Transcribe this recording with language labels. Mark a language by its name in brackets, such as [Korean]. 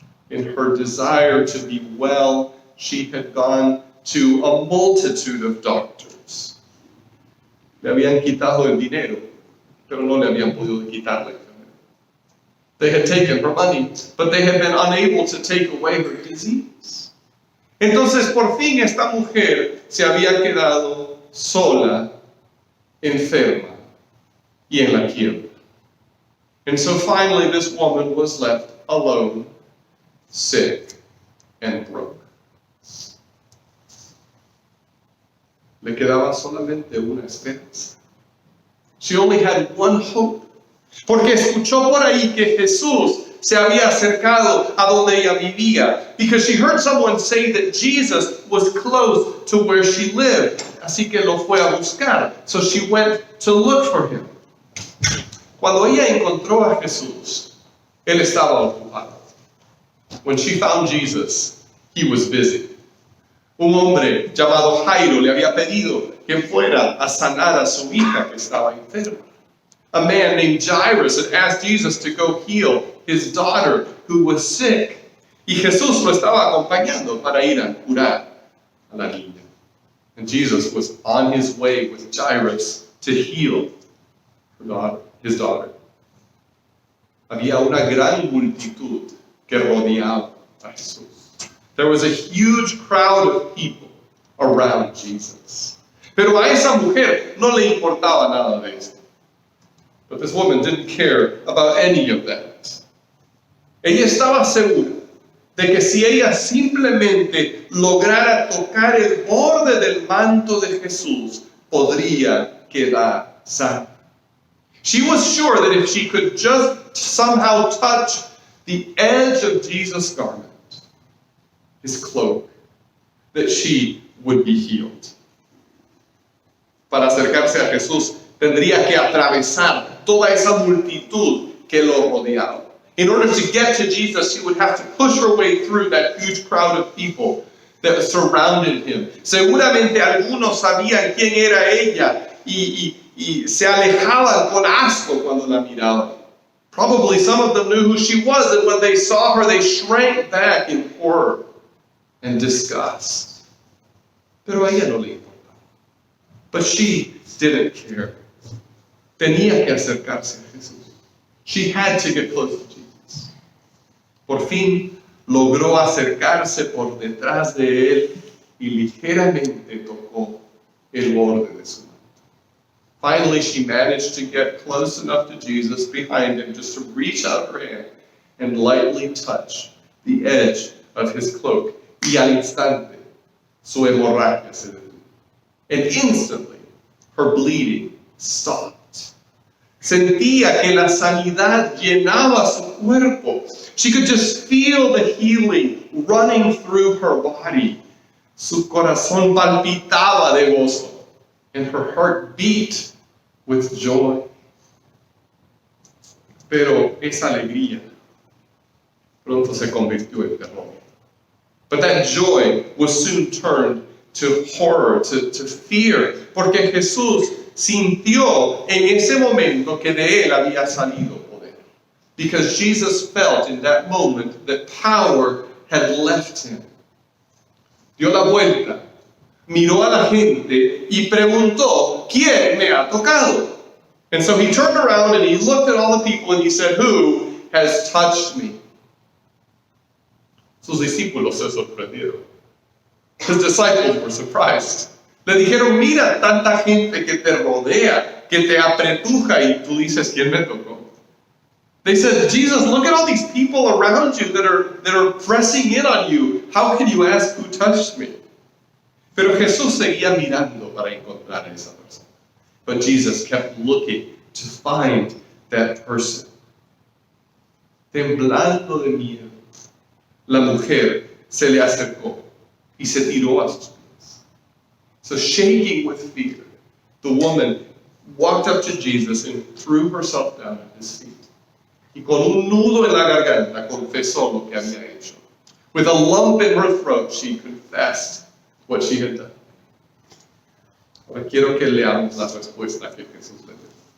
[English] In her desire to be well, she had gone to a multitude of doctors. [Spanish] Le habían quitado el dinero, pero no le habían podido quitar la enfermedad. [English] They had taken her money, but they had been unable to take away her disease. [Spanish] Entonces, por fin, esta mujer se había quedado sola, enferma y en la quiebra. [English] And so finally, this woman was left alone, sick, and broke. [Spanish] Le quedaba solamente una esperanza. [English] She only had one hope. [Spanish] Porque escuchó por ahí que Jesús se había acercado a donde ella vivía. [English] Because she heard someone say that Jesus was close to where she lived. [Spanish] Así que lo fue a buscar. [English] So she went to look for him. [Spanish] Cuando ella encontró a Jesús, él estaba ocupado. [English] When she found Jesus, he was busy. [Spanish] Un hombre llamado Jairo le había pedido que fuera a sanar a su hija que estaba enferma. [English] A man named Jairus had asked Jesus to go heal his daughter who was sick. [Spanish] Y Jesús lo estaba acompañando para ir a curar a la niña. [English] And Jesus was on his way with Jairus to heal his daughter. [Spanish] Había una gran multitud que rodeaba a Jesús. [English] There was a huge crowd of people around Jesus. [Spanish] Pero a esa mujer no le importaba nada de esto. [English] But this woman didn't care about any of that. [Spanish] Ella estaba segura de que si ella simplemente lograra tocar el borde del manto de Jesús, podría quedar sana. [English] She was sure that if she could just somehow touch the edge of Jesus' garment, his cloak, that she would be healed. [Spanish] Para acercarse a Jesús, tendría que atravesar toda esa multitud que lo rodeaba. [English] In order to get to Jesus, she would have to push her way through that huge crowd of people that surrounded him. [Spanish] Seguramente algunos sabían quién era ella y se alejaban con asco cuando la miraban. [English] Probably some of them knew who she was, and when they saw her, they shrank back in horror and disgust. [Spanish] Pero a ella no le importaba. [English] But she didn't care. [Spanish] Tenía que acercarse a Jesús. [English] She had to get close to Jesus. [Spanish] Por fin logró acercarse por detrás de él y ligeramente tocó el borde de su manto. [English] Finally, she managed to get close enough to Jesus behind him just to reach out her hand and lightly touch the edge of his cloak. [Spanish] Y al instante, su hemorragia se detuvo. [English] And instantly, her bleeding stopped. [Spanish] Sentía que la sanidad llenaba su cuerpo. [English] She could just feel the healing running through her body. [Spanish] Su corazón palpitaba de gozo, [English] and her heart beat with joy. [Spanish] Pero esa alegría pronto se convirtió en terror. [English] But that joy was soon turned to horror, to fear, [Spanish] porque Jesús sintió en ese momento que de él había salido poder. [English] Because Jesus felt in that moment that power had left him. [Spanish] Dio la vuelta, miró a la gente y preguntó, ¿quién me ha tocado? [English] And so he turned around and he looked at all the people and he said, who has touched me? [Spanish] Sus discípulos se sorprendieron. [English] His disciples were surprised. [Spanish] Le dijeron, mira tanta gente que te rodea, que te apretuja y tú dices, ¿quién me tocó? [English] They said, Jesus, look at all these people around you that are pressing in on you. How can you ask who touched me? [Spanish] Pero Jesús seguía mirando para encontrar a esa persona. [English] But Jesus kept looking to find that person. [Spanish] Temblando de miedo, la mujer se le acercó y se tiró a sus pies. [English] So shaking with fear, the woman walked up to Jesus and threw herself down at his feet. [Spanish] Y con un nudo en la garganta confesó lo que había hecho. [English] With a lump in her throat, she confessed what she had done. [Spanish] Ahora quiero que leamos la respuesta que Jesús le dio.